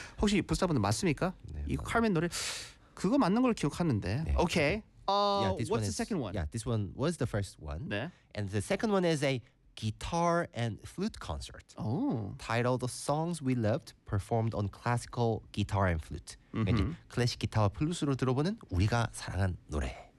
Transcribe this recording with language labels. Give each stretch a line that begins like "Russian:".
Korean: 혹시 부사분들 맞습니까? 네, 이 맞아. 칼맨 노래 그거 맞는 걸 기억하는데. 네, 오케이.
English: 어, yeah, this one was the first one.
Korean: 네.
English: And the second one is a guitar and flute concert. Oh. Titled The Songs We Loved Performed on Classical Guitar and Flute.
Korean: 그러니까 클래식 기타와 플루트로 들어보는 우리가 사랑한 노래.